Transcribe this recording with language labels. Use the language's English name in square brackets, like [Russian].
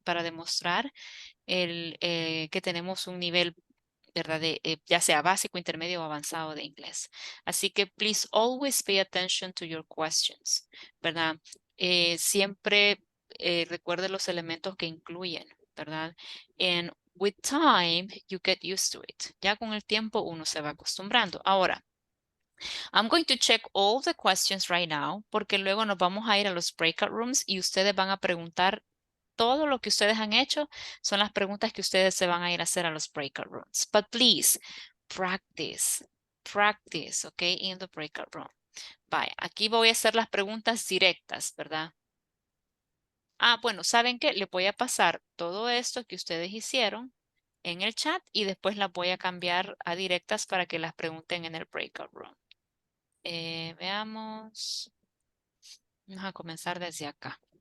[Spanish] Para demostrar que tenemos un nivel, ¿verdad? Ya sea básico, intermedio o avanzado de inglés. Así que [English] please always pay attention to your questions, [Spanish] ¿verdad? Siempre recuerde los elementos que incluyen, ¿verdad? [English] And with time, you get used to it. [Spanish] Ya con el tiempo uno se va acostumbrando. Ahora, [English] I'm going to check all the questions right now, [Spanish] porque luego nos vamos a ir a los breakout rooms y ustedes van a preguntar todo lo que ustedes han hecho son las preguntas que ustedes se van a ir a hacer a los breakout rooms. [English] But please, practice. practice, okay, in the breakout room. [Spanish] Vaya, aquí voy a hacer las preguntas directas, ¿verdad? Ah, bueno, ¿saben qué? Le voy a pasar todo esto que ustedes hicieron en el chat y después las voy a cambiar a directas para que las pregunten en el breakout room. Veamos. Vamos a comenzar desde acá.